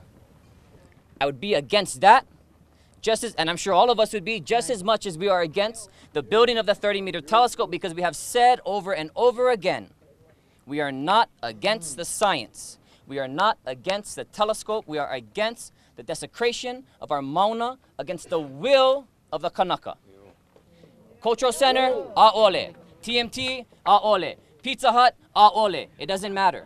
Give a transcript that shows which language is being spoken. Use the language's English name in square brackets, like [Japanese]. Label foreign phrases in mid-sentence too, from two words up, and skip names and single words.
[English] I would be against that, and I'm sure all of us would be, just as much as we are against the building of the 30-meter telescope, because we have said over and over again, we are not against the science. We are not against the telescope. We are against the desecration of our Mauna, against the will of the Kanaka. Cultural Center, a'ole. TMT, a'ole. Pizza Hut, a'ole. It doesn't matter.